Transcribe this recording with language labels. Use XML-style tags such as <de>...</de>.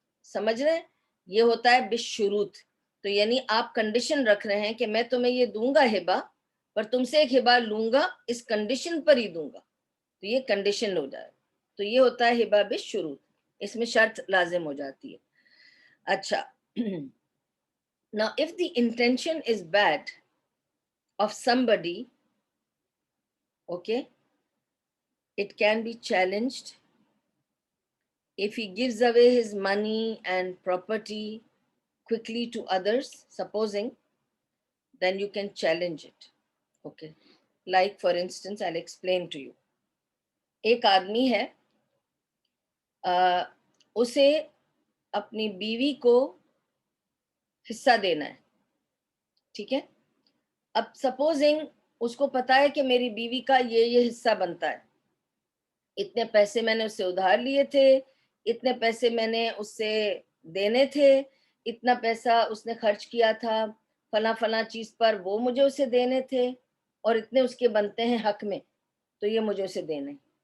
<hi>समझ रहे हैं, ये होता है बिशुरूत। तो यानी आप कंडीशन रख रहे हैं कि मैं तुम्हें ये दूंगा हिबा, पर तुमसे एक हिबा लूंगा, इस कंडीशन पर ही दूंगा, तो ये कंडीशन हो जाए, तो ये होता है हिबा बिशुरूत। इसमें शर्त लाजिम हो जाती है।</hi> <en>अच्छा, now if the intention is bad of somebody, okay, it can be challenged. If he gives away his money and property quickly to others, supposing, then you can challenge it, okay. Like for instance, I'll explain to you.</en> <hi>एक आदमी है, उसे अपनी बीवी को हिस्सा देना है, ठीक है। अब सपोजिंग उसको पता है कि मेरी बीवी का ये हिस्सा बनता है, इतने पैसे मैंने उससे उधार लिए थे, इतने पैसे मैंने उससे देने थे, इतना पैसा उसने खर्च किया था फला फला चीज पर, वो मुझे उसे देने थे, और इतने उसके बनते हैं हक में, तो ये मुझे उसे देने।</hi>